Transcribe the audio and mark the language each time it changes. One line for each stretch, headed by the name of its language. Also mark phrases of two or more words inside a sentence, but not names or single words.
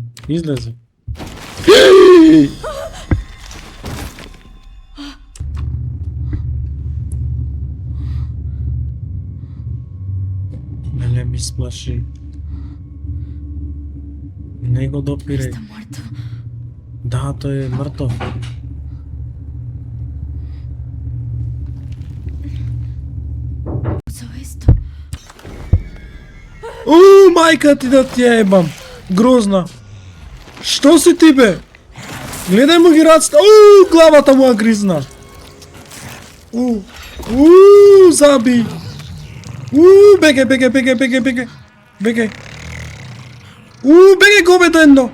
Macedonian: Излези. Не ми сплаши. Не го допиреј.
Spanish: Está muerto.
Macedonian: Да, тој е мртов.
Spanish: Usó esto.
Macedonian: Мајка ти да ти ја ебам. Грозна. Што си ти бе? Гледај му ги раците. Главата му ја гризна. Заби. Беге. Беге говедо едно.